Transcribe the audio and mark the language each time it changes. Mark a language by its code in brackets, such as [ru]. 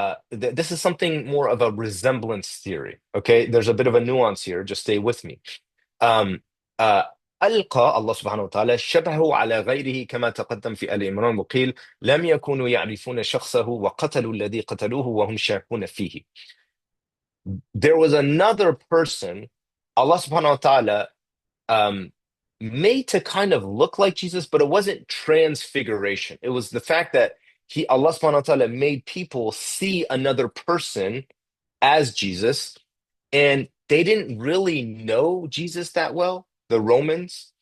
[en] This is something more of a resemblance theory. Okay, there's a bit of a nuance here. Just stay with me. [ar] Um, uh, ألقى الله سبحانه وتعالى شبهه على غيره كما تقدم في آل عمران وقيل لم يكونوا يعرفون شخصه وقتلوا الذي قتلوه وهم شاكون فيه. [en] There was another person, Allah subhanahu wa ta'ala um, made to kind of look like Jesus, but it wasn't transfiguration. It was the fact that Allah subhanahu wa ta'ala made people see another person as Jesus, and they didn't really know Jesus that well, the Romans.